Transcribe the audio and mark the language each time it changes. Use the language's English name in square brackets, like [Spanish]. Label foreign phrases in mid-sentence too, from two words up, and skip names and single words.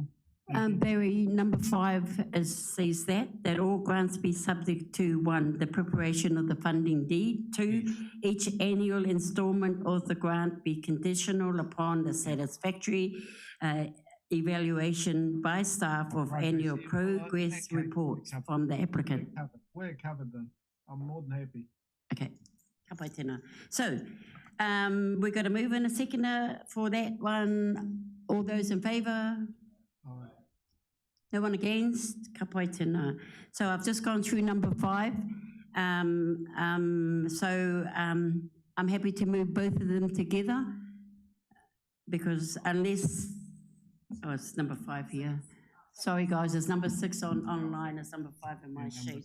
[English] Barry, number 5 says that all grants be subject to 1, the preparation of the funding deed, 2, each annual instalment of the grant be conditional upon the satisfactory evaluation by staff of annual progress reports from the applicant. We're covered then. I'm more than happy. [Māori] Okay, ka pai tēnā. [English] So, we're going to move in a second for that one. All those in favour? No one against? [Māori] Ka pai tēnā. [English] So I've just gone through number 5. I'm happy to move both of them together because unless, it's number 5 here. Sorry guys, it's number 6 online, it's number 5 in my sheet.